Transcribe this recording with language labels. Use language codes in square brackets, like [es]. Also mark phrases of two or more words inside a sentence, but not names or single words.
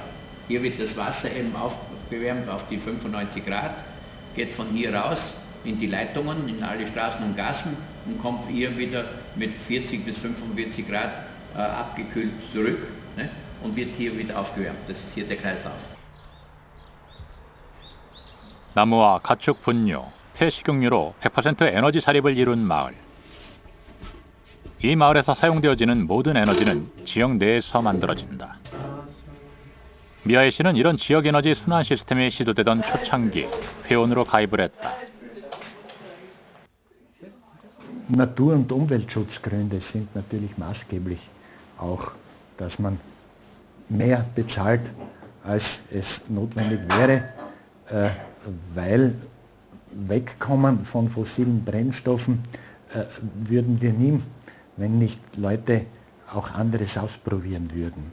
[de] Hier wird das Wasser eben aufgewärmt auf die 95 Grad, geht von hier raus in die Leitungen, in alle Straßen und Gassen und kommt hier wieder mit 40 bis 45 Grad abgekühlt zurück, ne, und wird hier wieder aufgewärmt. Das ist hier der Kreislauf. [ko] 나무와 가축 분뇨, 폐식용유로 100% 에너지 자립을 이룬 마을. 이 마을에서 사용되어지는 모든 에너지는 지역 내에서 만들어진다. 미아이 씨는 이런 지역 에너지 순환 시스템이 시도되던 초창기 회원으로 가입을 했다. [de] Natur- und Umweltschutzgründe sind natürlich maßgeblich auch, dass man mehr bezahlt, als es notwendig wäre, weil Wegkommen von fossilen Brennstoffen würden wir nie, wenn nicht Leute auch anderes ausprobieren würden.